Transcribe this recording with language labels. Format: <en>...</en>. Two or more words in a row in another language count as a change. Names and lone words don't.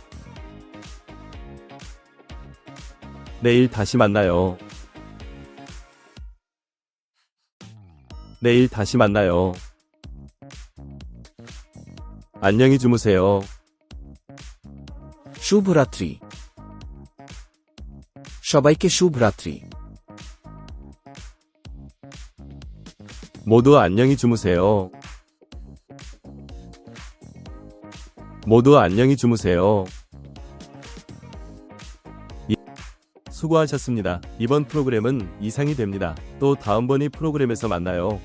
<ko>내일 다시 만나요. 내일 다시 만나요. 안녕히 주무세요.</ko> <bn>শুভরাত্রি সবাইকে শুভরাত্রি</bn> <ko>모두 안녕히 주무세요. 모두 안녕히 주무세요. 수고하셨습니다. 이번 프로그램은 이상이 됩니다. 또 다음번의 프로그램에서 만나요.</ko>